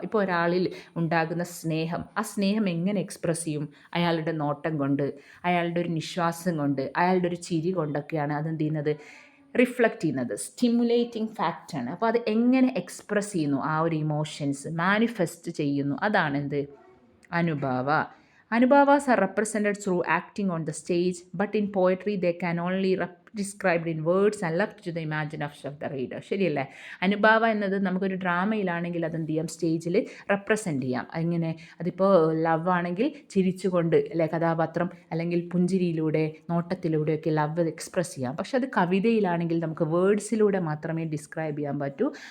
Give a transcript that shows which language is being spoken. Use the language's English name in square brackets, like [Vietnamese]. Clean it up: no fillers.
[Malayalam] ഇപ്പോൾ ഒരാളിൽ ഉണ്ടാകുന്ന സ്നേഹം, ആ സ്നേഹം എങ്ങനെ എക്സ്പ്രസ് ചെയ്യും? അയാളുടെ നോട്ടം കൊണ്ട്, അയാളുടെ ഒരു നിശ്വാസം കൊണ്ട്, അയാളുടെ ഒരു ചിരി കൊണ്ടൊക്കെയാണ് അതെന്ത് ചെയ്യുന്നത്? റിഫ്ലക്റ്റ് ചെയ്യുന്നത്. സ്റ്റിമുലേറ്റിംഗ് ഫാക്റ്റാണ്. അപ്പോൾ അത് എങ്ങനെ എക്സ്പ്രസ് ചെയ്യുന്നു? ആ ഒരു ഇമോഷൻസ് മാനിഫെസ്റ്റ് ചെയ്യുന്നു, അതാണ് എന്ത്? അനുഭാവ. [English] Anubhavas are represented through acting on the stage, but in poetry they can only described in words and left to the imagination of the reader. [Malayalam] ശരിയല്ലേ? അനുഭാവ എന്നത് നമുക്കൊരു ഡ്രാമയിലാണെങ്കിൽ അതെന്ത് ചെയ്യാം? സ്റ്റേജിൽ റെപ്രസെൻ്റ് ചെയ്യാം. അങ്ങനെ അതിപ്പോൾ ലവ് ആണെങ്കിൽ ചിരിച്ചുകൊണ്ട് അല്ലെ കഥാപാത്രം, അല്ലെങ്കിൽ പുഞ്ചിരിയിലൂടെ, നോട്ടത്തിലൂടെയൊക്കെ ലവ് എക്സ്പ്രസ് ചെയ്യാം. പക്ഷെ അത് കവിതയിലാണെങ്കിൽ നമുക്ക് വേർഡ്സിലൂടെ മാത്രമേ ഡിസ്ക്രൈബ് ചെയ്യാൻ പറ്റൂ.